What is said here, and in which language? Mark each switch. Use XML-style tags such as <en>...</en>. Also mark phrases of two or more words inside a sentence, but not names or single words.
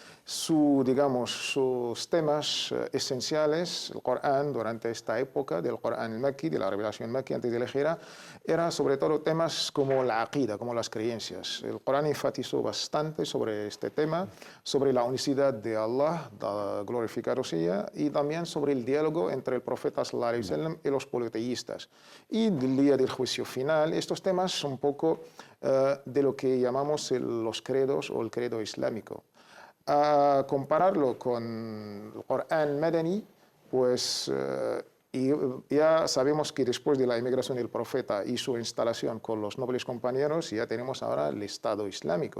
<es>Sus temas esenciales, el Corán durante esta época del Corán Makki, de la revelación Makki antes de la Hijra, eran sobre todo temas como la aqida, como las creencias. El Corán enfatizó bastante sobre este tema, sobre la unicidad de Allah, glorificado sea, y también sobre el diálogo entre el profeta</es> <ar>صلى الله عليه وسلم</ar> <es>y los politeístas. Y del día del juicio final, estos temas son un poco de lo que llamamos los credos o el credo islámico. A compararlo con el Corán Madani, pues ya sabemos que después de la emigración del profeta y su instalación con los nobles compañeros, ya tenemos ahora el Estado Islámico.</es>